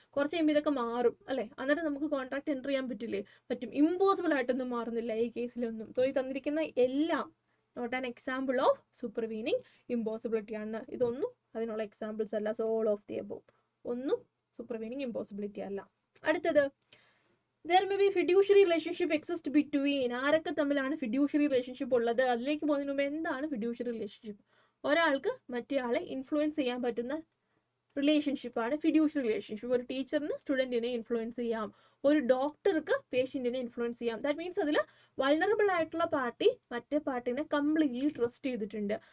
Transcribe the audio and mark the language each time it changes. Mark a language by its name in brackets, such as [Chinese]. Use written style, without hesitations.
[Malayalam] കുറച്ച് കഴിയുമ്പോൾ ഇതൊക്കെ മാറും അല്ലേ. അന്നേരം നമുക്ക് കോൺട്രാക്ട് എൻ്റർ ചെയ്യാൻ പറ്റില്ലേ? പറ്റും. ഇമ്പോസിബിൾ ആയിട്ടൊന്നും മാറുന്നില്ല ഈ കേസിലൊന്നും. [English] so [Malayalam] ഈ തന്നിരിക്കുന്ന എല്ലാം [English] Not an example of supervening impossibility ആണ്. [Malayalam] ഇതൊന്നും അതിനുള്ള എക്സാമ്പിൾസ് അല്ല. So [English] all of the above [Malayalam] ഒന്നും സൂപ്പർവീനിങ് ഇമ്പോസിബിലിറ്റി അല്ല. [English] അടുത്തത് there may be fiduciary relationship exist between. [Malayalam] ആരൊക്കെ തമ്മിലാണ് ഫിഡ്യൂഷ്യറി റിലേഷൻഷിപ്പ് ഉള്ളത്? അതിലേക്ക് പോകുന്നതിന് മുമ്പ് എന്താണ് ഫിഡ്യൂഷ്യറി റിലേഷൻഷിപ്പ്? ഒരാൾക്ക് മറ്റേ ആളെ ഇൻഫ്ലുവൻസ് ചെയ്യാൻ പറ്റുന്ന റിലേഷൻഷിപ്പാണ് ഫിഡ്യൂഷ്യറി റിലേഷൻഷിപ്പ്. ഒരു ടീച്ചറിന് സ്റ്റുഡൻറ്റിനെ ഇൻഫ്ലുവൻസ് ചെയ്യാം, ഒരു ഡോക്ടർക്ക് പേഷ്യൻറ്റിനെ ഇൻഫ്ലുവൻസ് ചെയ്യാം. [English] that means [Malayalam] അതിൽ വൾണറബിൾ ആയിട്ടുള്ള പാർട്ടി മറ്റേ പാർട്ടിനെ കംപ്ലീറ്റ്ലി ട്രസ്റ്റ് ചെയ്തിട്ടുണ്ട്.